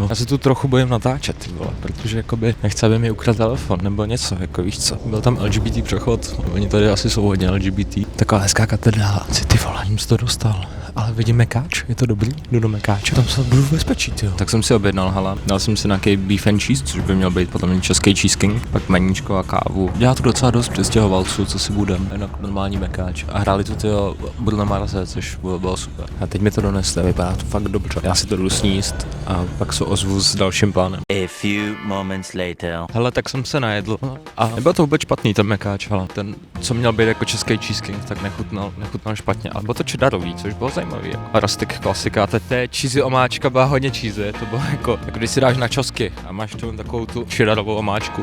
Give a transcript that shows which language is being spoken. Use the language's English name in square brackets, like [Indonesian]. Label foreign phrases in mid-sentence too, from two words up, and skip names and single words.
[Czech] Já se tu trochu bojím natáčet, ty vole, protože jakoby nechci, aby mi ukradl telefon nebo něco, jako víš co. Byl tam LGBT přechod, oni tady asi jsou hodně LGBT. Taková hezká katedrála, ty vole, jsem se to dostal. Ale vidím Mekáč, je to dobrý, jdu do Mekáče, tam se budu v bezpečí, jo. Tak jsem si objednal, hele, dal jsem si nějaký [English] beef and cheese, [Czech] což by měl být potom český [English] cheese king, [Czech] pak meníčko a kávu. Dělá tu docela dost přistěhovalců, co si budem, jinak normální Mekáč. A hráli tu tyho Bruno Marse, což bylo super. A teď mi to donesli, vypadá to fakt dobře. Já si to jdu sníst a pak se ozvu s dalším plánem. [English] A few moments later. [Czech] Hele, tak jsem se najedl a nebyl to vůbec špatný ten Mekáč, hele, ten, co měl být jako český [English] cheese king, [Czech] tak nechutnal špatně, ale bylo to čedarový, což bylo zajímavý. A rustic klasika, teď té cheesy omáčka byla hodně cheesy, to bylo jako když si dáš na čosky a máš tu takovou tu chedarovou omáčku.